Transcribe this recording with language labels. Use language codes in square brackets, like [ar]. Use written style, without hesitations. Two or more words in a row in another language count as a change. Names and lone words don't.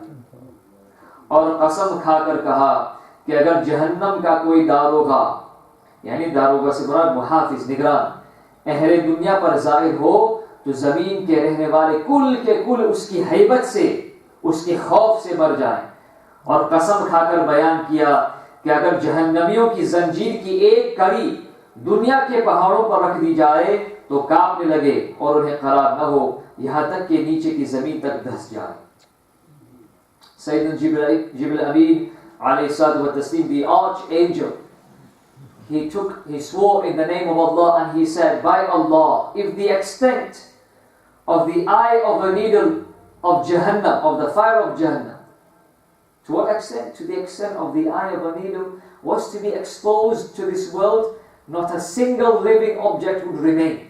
[ur] اور قسم کھا کر کہا کہ اگر جہنم کا کوئی داروغہ، یعنی داروغہ سے مراد محافظ، نگران، اہل دنیا پر ظاہر ہو تو زمین کے رہنے والے کل کے کل اس کی ہیبت سے، اس کے خوف سے مر جائیں. اور قسم کھا کر بیان کیا کہ اگر جہنمیوں کی زنجیر کی ایک کڑی دنیا کے پہاڑوں پر رکھ دی جائے تو کانپنے لگے اور انہیں قرار نہ ہو، یہاں تک کہ نیچے کی زمین تک دھنس جائے. [ar] سيدنا جبريل أمين عليه الصلاة والتسليم, [en] the archangel, he swore in the name of Allah and he said, by Allah, if the extent of the eye of a needle of Jahannam, of the fire of Jahannam, to what extent? To the extent of the eye of a needle was to be exposed to this world, not a single living object would remain.